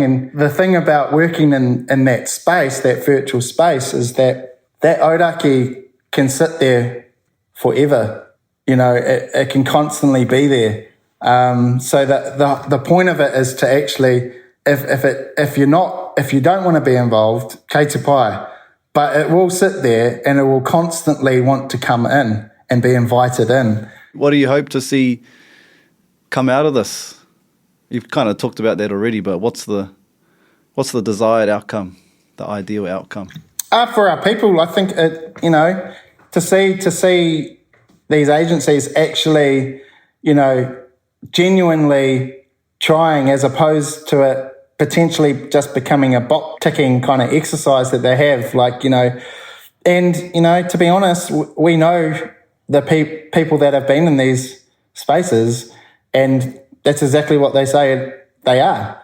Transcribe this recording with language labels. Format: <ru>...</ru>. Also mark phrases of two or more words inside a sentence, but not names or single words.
<en>And the thing about working in that space, that virtual space, is that Auraki can sit there forever. You know, it can constantly be there. So that the point of it is to actually, if you don't want to be involved,</en> <mi>kei te pai,</mi> <en>but it will sit there and it will constantly want to come in and be invited in. What do you hope to see come out of this? You've kind of talked about that already, but what's the desired outcome, the ideal outcome? For our people, I think to see these agencies actually, you know, genuinely trying, as opposed to it potentially just becoming a box ticking kind of exercise that they have, like, you know, and, you know, to be honest, we know the people that have been in these spaces, and that's exactly what they say they are.</en>